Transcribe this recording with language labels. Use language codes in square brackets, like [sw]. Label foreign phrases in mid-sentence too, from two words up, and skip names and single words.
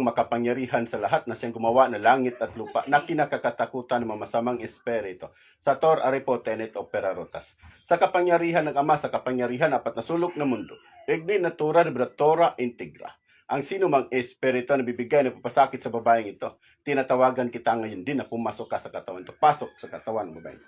[tl] makapangyarihan sa lahat na siyang gumawa ng langit at lupa na kinakakatakutan ng mamasamang espiritu. Sa [la] Tor Aripo Tenet Opera Rotas. [tl] Sa kapangyarihan ng Ama, sa kapangyarihan apat na sulok ng mundo. [la] Igni natura de Tora Integra. [tl] Ang sino mang espiritu na bibigay ng papasakit sa babaeng ito, tinatawagan kita ngayon din na pumasok ka sa katawan ito. Pasok sa katawan ng babaeng ito.